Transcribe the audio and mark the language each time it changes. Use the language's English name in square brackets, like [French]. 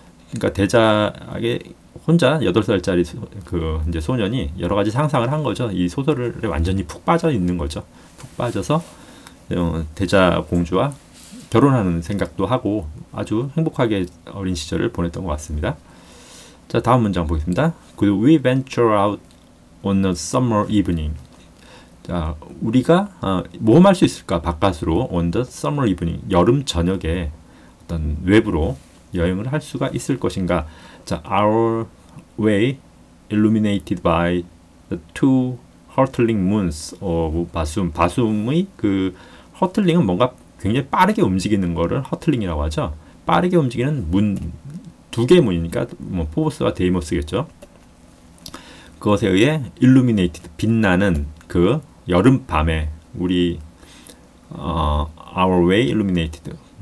[Korean] 그러니까 데자에게 혼자 8살짜리 그 이제 소년이 여러 가지 상상을 한 거죠. 이 소설에 완전히 푹 빠져 있는 거죠. 푹 빠져서 데자 공주와 결혼하는 생각도 하고 아주 행복하게 어린 시절을 보냈던 것 같습니다. 자, 다음 문장 보겠습니다. [English] We venture out on a summer evening. [Korean] 자, 우리가 모험할 수 있을까? 바깥으로 [English] on the summer evening. [Korean] 여름 저녁에 어떤 외부로 여행을 할 수가 있을 것인가? [English] 자, our way illuminated by the two hurtling moons of 바숨. [Korean] 바숨의 그 hurtling은 뭔가 굉장히 빠르게 움직이는 거를 hurtling이라고 하죠. 빠르게 움직이는 문, 2개의 문이니까 뭐 포보스와 데이모스겠죠. 그것에 의해 illuminated, 빛나는 그 여름 밤에 우리 [English] our way illuminated,